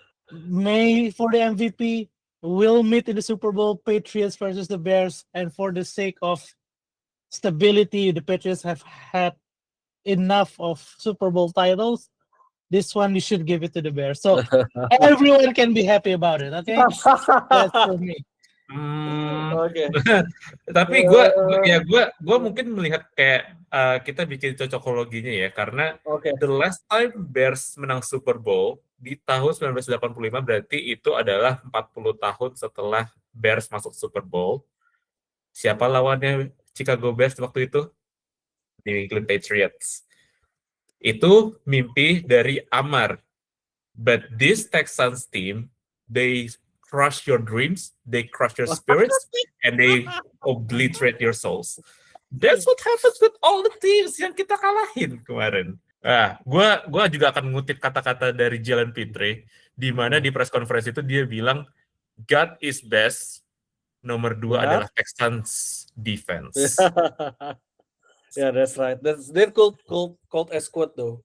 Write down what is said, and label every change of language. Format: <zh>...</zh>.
<en>May for the MVP. We'll meet in the Super Bowl, Patriots versus the Bears. And for the sake of stability, the Patriots have had enough of Super Bowl titles. This one you should give it to the Bears. So everyone can be happy about it, okay? That's for me.</en> <id>Oke. Tapi gue mungkin melihat kayak kita bikin cocokologinya ya, karena</id> <en>the last time</en> <id>Bears menang Super Bowl di tahun 1985 berarti itu adalah 40 tahun setelah Bears masuk Super Bowl. Siapa lawannya Chicago Bears waktu itu? New England Patriots. Itu mimpi dari Amar.</id> <en>But this Texans team, they crush your dreams, they crush your spirits, and they obliterate your souls. That's what happens with all the teams</en> <id>yang kita kalahin kemarin. Gua juga akan mengutip kata-kata dari Jalen Pitre, di mana di press conference itu dia bilang,</id> <en>God is best,</en> <id>nomor 2 adalah Texans defense.</id> <en>Yeah, that's right. That's called as quote though.</en>